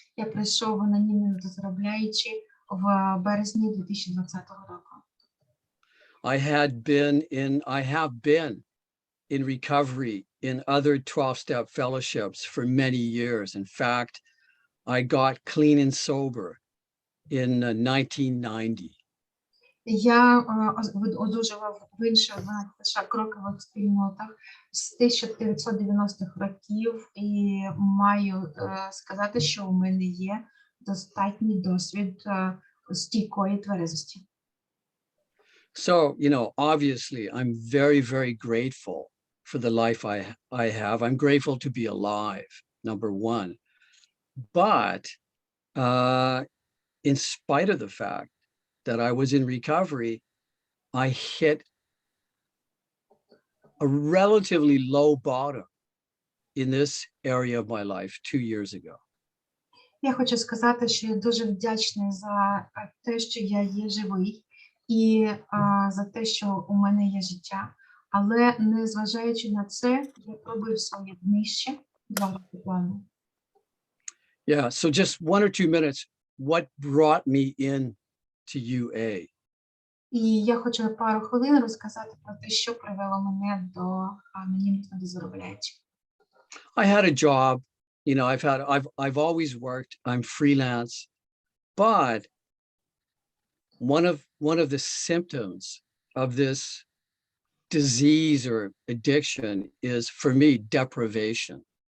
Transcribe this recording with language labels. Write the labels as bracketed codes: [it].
[uk] Я прийшов в анонімні недозаробляючі в березні 2020 року. [en] I have been in recovery in other 12-step fellowships for many years. In fact, I got clean and sober in 1990. [uk] Я одужував в інших крокових спільнотах з 1990-х років і маю сказати, що у мене є достатній досвід стійкої тверезості. [en] So, obviously, I'm very, very grateful for the life I have. I'm grateful to be alive, number one. But in spite of the fact that I was in recovery, I hit a relatively low bottom in this area of my life 2 years ago. [uk] Я хочу сказати, що я дуже вдячний за те, що я є живий, і за те, що у мене є життя. Але незважаючи на це, я пробив своє днище 2 роки тому. [en] Yeah, so just 1 or 2 minutes, what brought me in to UA? [uk] І я хочу пару хвилин розказати про те, що привело мене до анонімних недозаробляючих. [en] I had a job, I've always worked, I'm freelance, but one of the symptoms of this disease or addiction is, for me, deprivation.